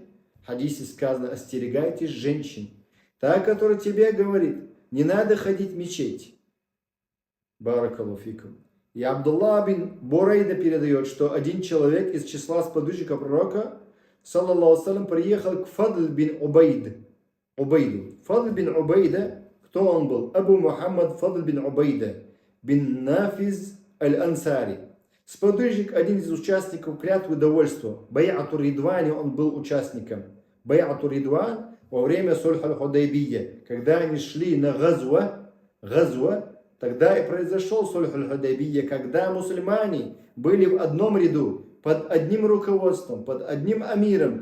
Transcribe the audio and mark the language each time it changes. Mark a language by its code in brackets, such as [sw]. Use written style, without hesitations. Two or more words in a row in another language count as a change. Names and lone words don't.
[ru] В хадисе сказано: остерегайтесь женщин. Та, которая тебе говорит: не надо ходить в мечеть. [ar] بارك الله فيكم. [ru] И Абдуллах бин Бурайда передает, что один человек из числа сподвижников пророка, [ar] صلى الله سلام, [ru] приехал к Фадл бин Убайду. Фадл бин Убайда, кто он был? Абу Мухаммад Фадл бин Убайда бин Нафиз аль-Ансари. Сподвижник, один из участников клятвы довольства. Бай'ату Ридване он был участником. Бай'ату Ридван во время Сульх аль-Худайбия, когда они шли на газва, тогда и произошел Сульх аль-Худайбия, когда мусульмане были в одном ряду, под одним руководством, под одним амиром.